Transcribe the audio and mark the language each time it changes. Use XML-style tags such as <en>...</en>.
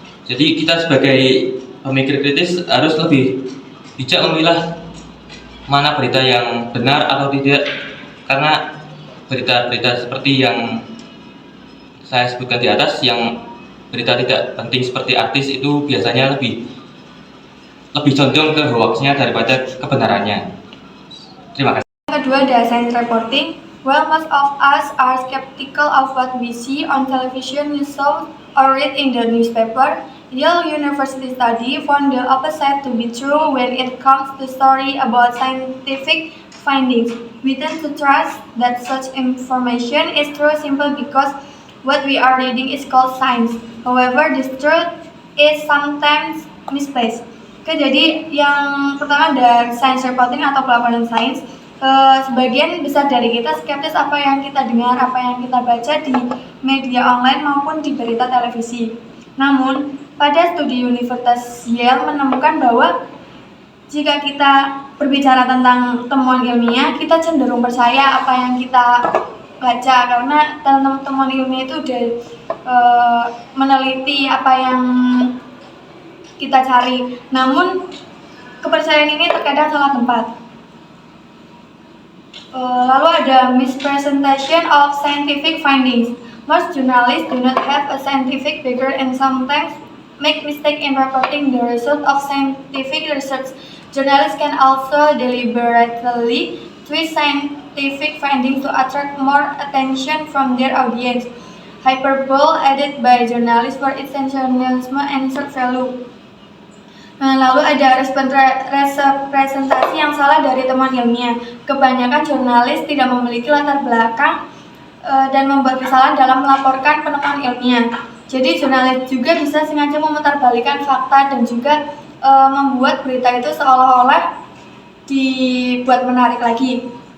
<id>Jadi kita sebagai pemikir kritis harus lebih bijak memilah mana berita yang benar atau tidak, karena berita-berita seperti yang saya sebutkan di atas, yang berita tidak penting seperti artis, itu biasanya lebih condong ke hoaxnya daripada kebenarannya. Terima kasih. Kedua ada science reporting.</id> <en>While most of us are skeptical of what we see on television, news shows, or read in the newspaper, Yale University study found the opposite to be true when it comes to story about scientific findings. We tend to trust that such information is true simply because what we are reading is called science. However, this truth is sometimes misplaced.</en> <id>Oke, jadi yang pertama ada science reporting atau pelaporan sains. Sebagian besar dari kita skeptis apa yang kita dengar, apa yang kita baca di media online maupun di berita televisi. Namun, pada studi Universitas Yale menemukan bahwa jika kita berbicara tentang temuan ilmiah, kita cenderung percaya apa yang kita baca, karena temuan ilmiah itu udah meneliti apa yang kita cari. Namun, kepercayaan ini terkadang salah tempat. Lalu ada</id> <en>misrepresentation of scientific findings. Most journalists do not have a scientific background and sometimes make mistake in reporting the result of scientific research. Journalists can also deliberately twist scientific findings to attract more attention from their audience. Hyperbole added by journalists for its sensationalism and shock value.</en> <id>Lalu ada representasi yang salah dari temuan ilmiah. Kebanyakan jurnalis tidak memiliki latar belakang dan membuat kesalahan dalam melaporkan penemuan ilmiah. Jadi jurnalis juga bisa sengaja memutarbalikan fakta dan juga membuat berita itu seolah-olah dibuat menarik lagi.</id>